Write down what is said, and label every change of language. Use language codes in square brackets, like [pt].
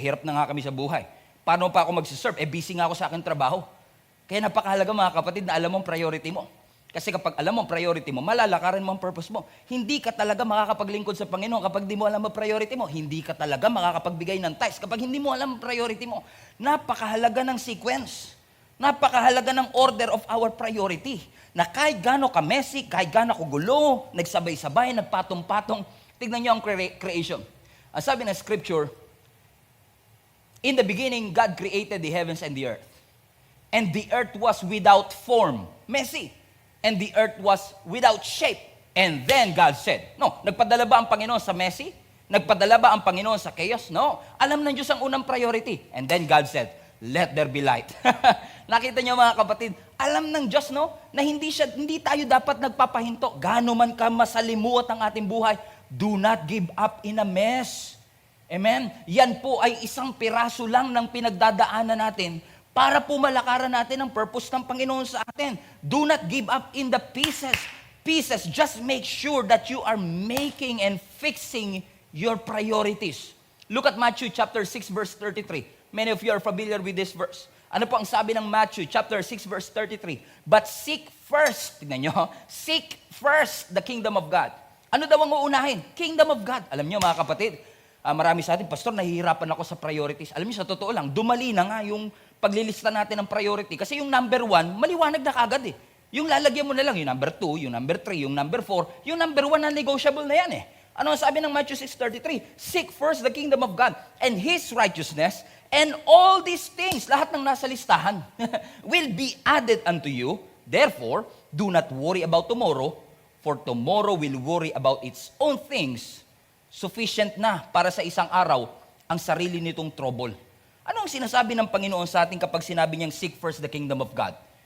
[tl] Hirap na nga kami sa buhay. Paano pa ako magsiserve? Busy nga ako sa aking trabaho. Kaya napakahalaga mga kapatid na alam mo ang priority mo. Kasi kapag alam mo ang priority mo, malalakaran mo ang purpose mo. Hindi ka talaga makakapaglingkod sa Panginoon kapag di mo alam ang priority mo. Hindi ka talaga makakapagbigay ng tithes kapag hindi mo alam ang priority mo. Napakahalaga ng sequence. Napakahalaga ng [en] order of our priority. [tl] Na kahit gaano ka messy, kahit gaano ko gulo, nagsabay-sabay, nagpatong-patong, tignan niyo ang creation. Ang sabi ng scripture, [en] in the beginning, God created the heavens and the earth. And the earth was without form. Messy. And the earth was without shape. And then God said, no, [tl] nagpadala ba ang Panginoon sa messy? Nagpadala ba ang Panginoon sa chaos? No. Alam ng Diyos ang unang priority. [en] And then God said, let there be light. [tl] Nakita niyo mga kapatid, alam ng Diyos, no, na hindi tayo dapat nagpapahinto. Gaano man ka masalimuot ang ating buhay, [en] do not give up in a mess. Amen? [tl] Yan po ay isang piraso lang ng pinagdadaanan natin para po malakaran natin ang purpose ng Panginoon sa atin. [en] Do not give up in the pieces. Pieces, just make sure that you are making and fixing your priorities. Look at Matthew chapter 6 verse 33. Many of you are familiar with this verse. [tl] Ano po ang sabi ng Matthew chapter 6 verse 33? [en] But seek first, [tl] tignan nyo, [en] seek first the kingdom of God. [tl] Ano daw ang uunahin? Kingdom of God. Alam nyo mga kapatid, marami sa atin, Pastor, nahihirapan ako sa priorities. Alam nyo, sa totoo lang, dumali na nga yung paglilista natin ng priority. Kasi yung number 1, maliwanag na kagad eh. Yung lalagyan mo na lang, yung number 2, yung number 3, yung number 4, yung number 1 na negotiable na yan eh. Ano ang sabi ng Matthew 6:33? [en] Seek first the kingdom of God and His righteousness, and all these things, [tl] lahat ng nasa listahan, [en] will be added unto you. Therefore, do not worry about tomorrow, for tomorrow will worry about its own things. [tl] Sufficient na para sa isang araw ang sarili nitong trouble. Ano ang sinasabi ng Panginoon sa atin kapag sinabi niyang [en] seek first the kingdom of God?